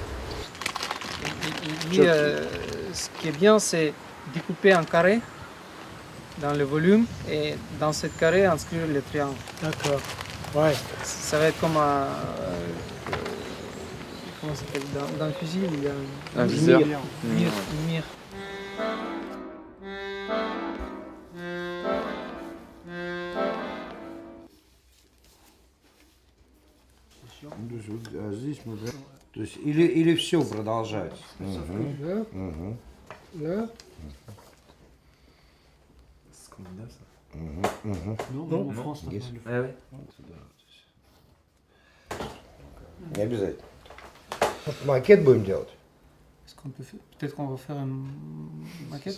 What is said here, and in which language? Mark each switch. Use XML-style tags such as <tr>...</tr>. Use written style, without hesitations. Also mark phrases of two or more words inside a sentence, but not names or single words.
<fr>Ce qui est bien, c'est découper en carré dans le volume et dans ce carré inscrire les triangles. D'accord. Ouais. Ça va être comme un. Comment ça s'appelle? Dans le fusil, il y a un viseur. Une mire.</fr> <ru>Здесь мы, то есть или все продолжать.</ru> <fr>Là. Non, en France,</fr> <ru>Не обязательно. Макет будем делать?</ru> <fr>Est-ce qu'on peut faire... Peut-être qu'on va faire une maquette.</fr>